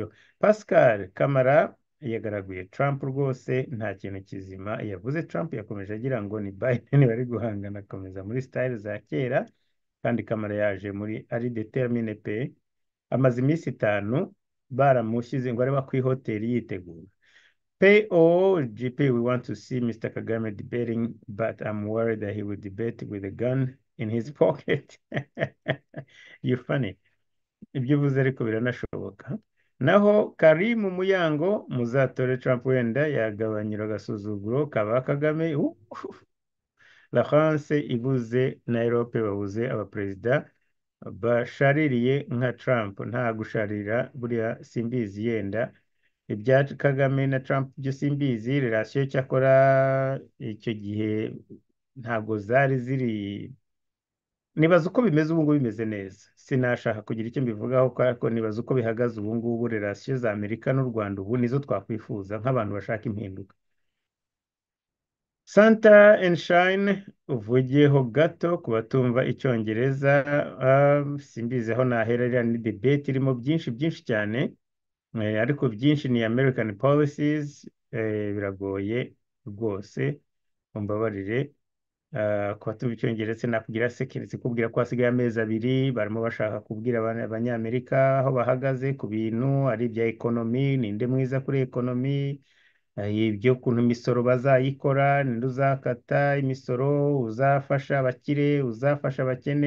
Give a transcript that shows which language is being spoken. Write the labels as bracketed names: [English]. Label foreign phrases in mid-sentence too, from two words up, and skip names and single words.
[Kinyarwanda] Pascal Kamara yagaraguye Trump rwose, nta kintu kizima yavuze. Trump yakomeje agira ngo ni Biden bari guhangana, akomeza muri style za kera, kandi Kamara yaje muri ari determine pe. Amaze iminsi 5 baramushyize ngo areba ku hoteli yitegura. POGP, [English] we want to see Mr. Kagame debating, but I'm worried that he will debate with a gun in his pocket. You funny. [Kinyarwanda] Ibyo uvuze ariko biranashoboka. Naho Karim Muyango, muzatore Trump, wenda yagabanyura agasuzuguro kaba Kagame. La France ibuze na Europe babuze abaperezida bashaririye nka Trump. Nta gusharira buriya, simbizi, yenda ibya Kagame na Trump byo simbizi. Relation cyakora icyo gihe ntago zari ziri, nibaza uko bimeze ubu ngubu, bimeze neza. Sinashaka kugira icyo mbivugaho, kuko nibaza uko bihagaze ubu ngubu. Relation za Amerika n'u Rwanda ubu nizo twakwifuza nk'abantu bashaka impinduka. Santa and Shine, uvugiyeho gato ku batumva icyongereza. Simbizi aho naherera, ni debate irimo byinshi cyane, ariko byinshi ni [English] American policies. [Kinyarwanda] Biragoye rwose, mumbabarire. Ku batumva icyongereza nakugira security kubwira ko hasigaye amezi 2, barimo bashaka kubwira abanyamerika aho bahagaze ku bintu ari ibya economy, ninde mwiza kuri economy, ibyo kuntu imisoro bazayikora, ninde uzakata imisoro, uzafasha abakire, uzafasha abakene.